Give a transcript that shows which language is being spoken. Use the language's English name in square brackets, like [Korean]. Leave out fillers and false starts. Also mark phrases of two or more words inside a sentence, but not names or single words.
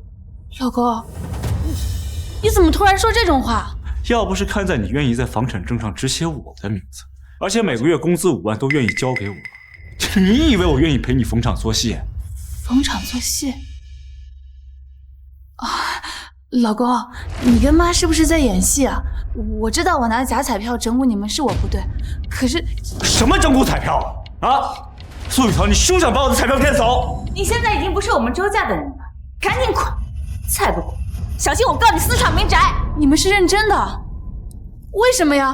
[Chinese] 老公，你怎麼突然說這種話？要不是看在你願意在房產證上只寫我的名字，而且每個月工資5萬都願意交給我，你以為我願意陪你逢场作戲？逢场作戲？啊，老公，你跟媽是不是在演戲啊？我知道我拿假彩票整蛊你們是我不對，可是什麼整蛊彩票啊？苏雨桃，你休想把我的彩票骗走！你現在已經不是我們周家的人了，趕緊滾！再不滚，小心我告你私闖民宅！你们是認真的？為什麼呀？